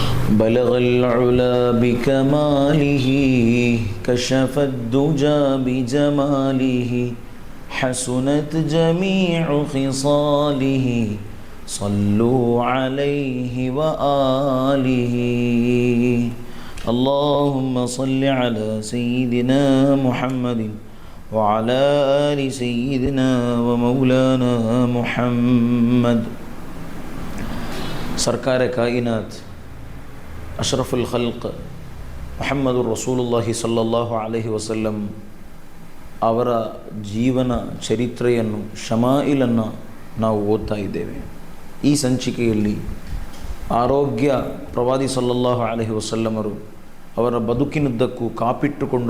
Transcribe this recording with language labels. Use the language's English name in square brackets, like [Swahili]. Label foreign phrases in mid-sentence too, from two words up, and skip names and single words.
[Arabic] بلغ العلا بكماله كشف الدجى بجماله حسنت جميع خصاله صلوا عليه وآله اللهم صل على سيدنا محمد وعلى آل سيدنا ومولانا محمد. [Urdu] سرکار کائنات [Arabic] أشرف الخلق محمد رسول الله صلى الله عليه وسلم [Kannada] ಅವರ ಜೀವನ ಚರಿತ್ರೆಯನ್ನು ಶಮಾಯಿಲನ್ನು ನಾವು ಓದ್ತಾ ಇದ್ದೇವೆ. ಈ ಸಂಚಿಕೆಯಲ್ಲಿ ಆರೋಗ್ಯ ಪ್ರವಾದಿ [Arabic] صلى الله عليه وسلم [Kannada] ಅವರ ಬದುಕಿನುದ್ದಕ್ಕೂ ಕಾಪಿಟ್ಟುಕೊಂಡು